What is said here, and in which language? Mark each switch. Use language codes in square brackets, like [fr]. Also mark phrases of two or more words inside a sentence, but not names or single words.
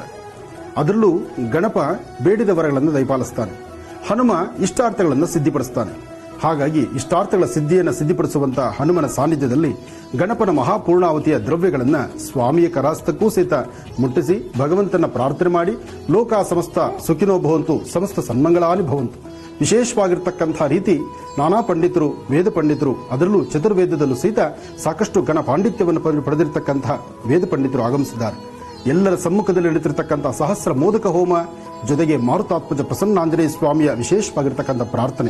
[kn] ಅದರಲ್ಲೂ ಗಣಪ ಬೇಡಿದ ವರಗಳನ್ನು ದಯಪಾಲಿಸ್ತಾನೆ. ಹನುಮ ಇಷ್ಟಾರ್ಥಗಳನ್ನು ಸಿದ್ಧಿಪಡಿಸ್ತಾನೆ. ಹಾಗಾಗಿ ಇಷ್ಟಾರ್ಥಗಳ ಸಿದ್ಧಿಯನ್ನು ಸಿದ್ಧಿಪಡಿಸುವಂತಹ ಹನುಮನ ಸಾನ್ನಿಧ್ಯದಲ್ಲಿ ಗಣಪನ ಮಹಾಪೂರ್ಣಾವತಿಯ ದ್ರವ್ಯಗಳನ್ನು ಸ್ವಾಮಿಯ ಕರಾಸ್ತಕ್ಕೂ ಸಹಿತ ಮುಟ್ಟಿಸಿ ಭಗವಂತನ ಪ್ರಾರ್ಥನೆ ಮಾಡಿ [sa] ಲೋಕ ಸಮಸ್ತ ಸುಖಿನೋ ಭವಂತು, ಸಮಸ್ತ ಸನ್ಮಂಗಳಾನಿ ಭವಂತು. [kn] ವಿಶೇಷವಾಗಿರ್ತಕ್ಕಂಥ ರೀತಿ ನಾನಾ ಪಂಡಿತರು, ವೇದ ಪಂಡಿತರು, ಅದರಲ್ಲೂ ಚತುರ್ವೇದದಲ್ಲೂ ಸಹಿತ ಸಾಕಷ್ಟು ಗಣ ಪಾಂಡಿತ್ಯವನ್ನು ಪಡೆದಿರತಕ್ಕಂಥ ವೇದ ಪಂಡಿತರು ಆಗಮಿಸಿದ್ದಾರೆ. ಎಲ್ಲರ ಸಮ್ಮುಖದಲ್ಲಿ ನಡೀತಿರ್ತಕ್ಕಂಥ ಸಹಸ್ರ ಮೋದಕ ಹೋಮ ಜೊತೆಗೆ ಮಾರುತಾತ್ಮಜ ಪ್ರಸನ್ನಾಂಜನೇಯ ಸ್ವಾಮಿಯ ವಿಶೇಷವಾಗಿರ್ತಕ್ಕಂಥ ಪ್ರಾರ್ಥನೆ.